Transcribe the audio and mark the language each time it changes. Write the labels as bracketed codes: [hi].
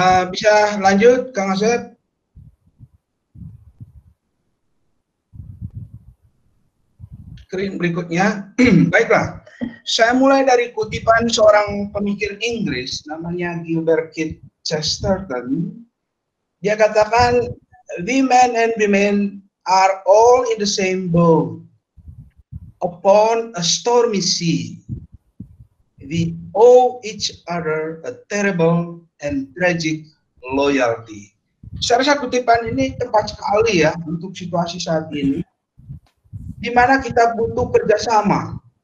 [id] Bisa lanjut, Kang Asep? screen berikutnya. Baiklah, saya mulai dari kutipan seorang pemikir Inggris namanya Gilbert Keith Chesterton. Dia katakan, [en] "We men and women are all in the same boat upon a stormy sea. We owe each other a terrible and tragic loyalty." [id] Saya rasa kutipan ini tepat sekali ya untuk situasi saat ini, di mana kita butuh kerjasama.